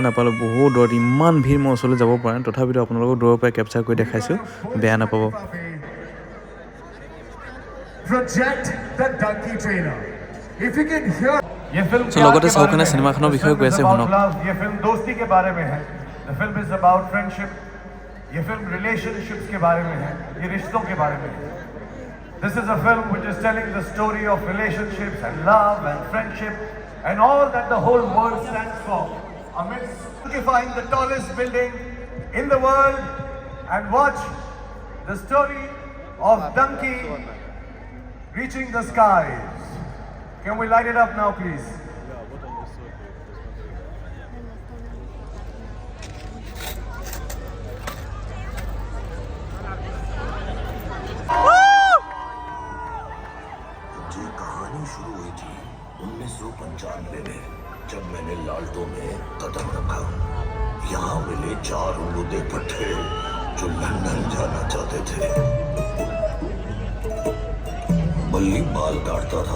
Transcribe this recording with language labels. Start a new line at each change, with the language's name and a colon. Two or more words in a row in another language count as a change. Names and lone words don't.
Assamese: নাপালোঁ বহুত দূৰত ইমান ভিৰ মই ওচৰলৈ যাব পৰা নাই তথাপিতো আপোনালোকক দূৰৰ পৰাই কেপচাৰ কৰি দেখাইছোঁ বেয়া নাপাব লগতে শ্বাহৰুখ খানে চিনেমাখনৰ বিষয়ে কৈ আছে শুনক
Hindi: ये फिल्म रिलेशनशिप्स के बारे में है ये रिश्तों के बारे में है
English: This is a film which is telling the story of relationships and love and friendship and all that the whole world stands for amidst occupying the tallest building in the world and watch the story of Dunki reaching the skies. Can we light it up now please?
Hindi: शुरू हुई थी 1995 में जब मैंने लाल्टो में कदम रखा यहाँ मिले 4 उलूदे पट्टे जो लंदन जाना चाहते थे बल्ली बाल काटता था